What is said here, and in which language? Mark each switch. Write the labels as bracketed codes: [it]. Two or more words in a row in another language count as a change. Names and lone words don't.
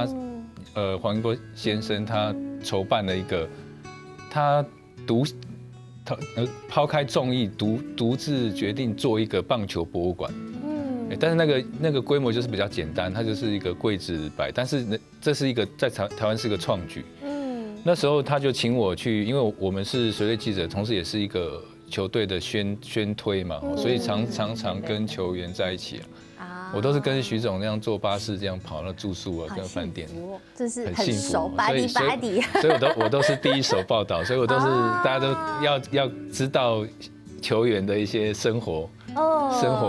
[zh] 黃英波先生他籌辦了一個，他拋開眾議，獨自決定做一個棒球博物館。但是那個規模就是比較簡單，它就是一個櫃子擺，但是這是一個在台灣是一個創舉。那時候他就請我去，因為我們是隨隊記者，同時也是一個球隊的宣推嘛，所以常跟球員在一起。我都是跟徐總那樣坐巴士這樣跑，那住宿啊，跟飯店，真是很熟，巴迪。所以我都是第一手報道，所以我都是大家都要知道球員的一些生活，